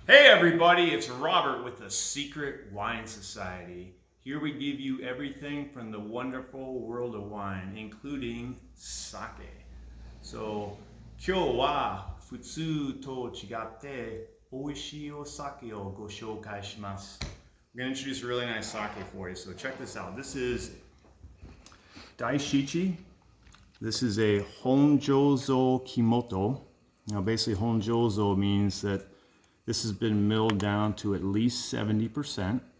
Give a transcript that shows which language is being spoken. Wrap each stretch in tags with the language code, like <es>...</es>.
<en>Hey everybody, it's Robert with the Secret Wine Society. Here we give you everything from the wonderful world of wine, including sake.</en> <ja>So, 今日は普通と違って美味しいお酒をご紹介します.</ja> <en>I'm going to introduce a really nice sake for you. So check this out. This is Daishichi. This is a Honjozo Kimoto. Now basically Honjozo means that this has been milled down to at least 70%.</en>